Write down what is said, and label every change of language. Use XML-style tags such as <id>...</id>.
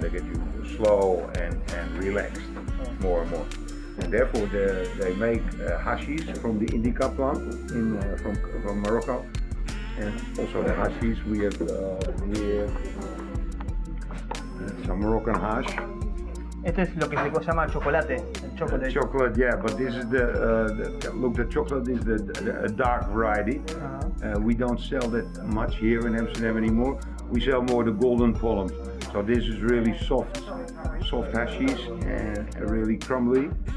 <en>They get you slow and relaxed more and more. And therefore they make hashish from the indica plant from Morocco, and also the hashish we have here some Moroccan hash.</en> <es>Este es lo que se llama chocolate, el chocolate.</es> <en>Chocolate, yeah, but this is the chocolate is the dark variety. We don't sell that much here in Amsterdam anymore. We sell more the golden pollen. So this is really soft hashish and really crumbly.</en>